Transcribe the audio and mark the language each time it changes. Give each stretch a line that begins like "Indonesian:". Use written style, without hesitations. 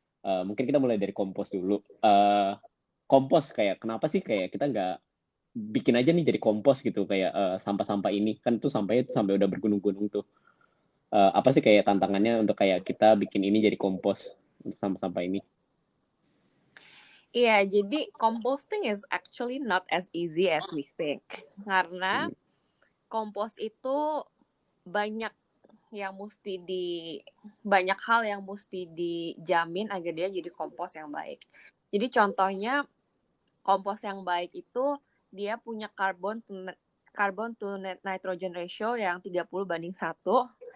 Indonesian: Mungkin kita mulai dari kompos dulu. Kompos kayak kenapa sih kayak kita nggak bikin aja nih jadi kompos gitu kayak sampah-sampah ini kan tuh sampahnya tuh sampai udah bergunung-gunung tuh. Apa sih kayak tantangannya untuk kayak kita bikin ini jadi kompos untuk sampah-sampah ini? Iya, jadi
English: composting is actually not as easy as we think.
Indonesian: Karena kompos itu banyak hal yang mesti dijamin agar dia jadi kompos yang baik. Jadi contohnya kompos yang baik itu dia punya carbon to nitrogen ratio yang 30:1.